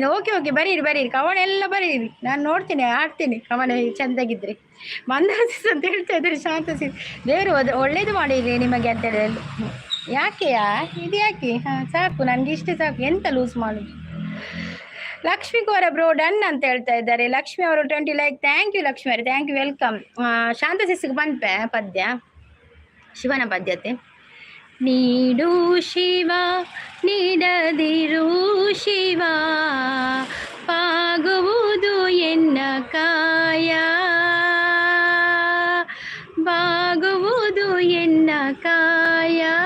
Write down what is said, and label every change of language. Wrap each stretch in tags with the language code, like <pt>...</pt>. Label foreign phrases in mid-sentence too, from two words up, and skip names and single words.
<kn>ಓಕೆ ಓಕೆ ಬರೀರಿ ಬರೀರಿ, ಕವನ ಎಲ್ಲ ಬರೀರಿ, ನಾನು ನೋಡ್ತೀನಿ, ಆಡ್ತೀನಿ ಕವನ ಚೆಂದಾಗಿದ್ದರೆ. ಮಂದಾಸಿಸ್ ಅಂತ ಹೇಳ್ತಾ ಇದ್ದಾರೆ. ಶಾಂತ ಸಿಸ್ ದೇವರು ಒಳ್ಳೇದು ಮಾಡಿರಿ ನಿಮಗೆ ಅಂತ ಹೇಳಿ. ಯಾಕೆಯಾ ಇದು ಯಾಕೆ? ಹಾಂ ಸಾಕು, ನನಗೆ ಇಷ್ಟೇ ಸಾಕು, ಎಂತ ಲೂಸ್ ಮಾಡೋದು. ಲಕ್ಷ್ಮಿ ಕೋರ</kn> <en>bro done</en> <kn>ಅಂತ ಹೇಳ್ತಾ ಇದ್ದಾರೆ. ಲಕ್ಷ್ಮಿ ಅವರು 20 ಲೈಕ್.</kn> <en>thank you</en> <kn>ಲಕ್ಷ್ಮಿ ಅವರೇ,</kn> <en>thank you,</en> <kn>ವೆಲ್ಕಮ್. ಶಾಂತ ಸಿಸ್ಗೆ ಬಂದ್ಪೆ ಪದ್ಯ, ಶಿವನ ಪದ್ಯತೆ. ನೀಡು ಶಿವ ನೀಡದಿರು ಶಿವ, ಬಾಗುವುದು ಎನ್ನ ಕಾಯ, ಬಾಗುವುದು ಎನ್ನ ಕಾಯ.</kn>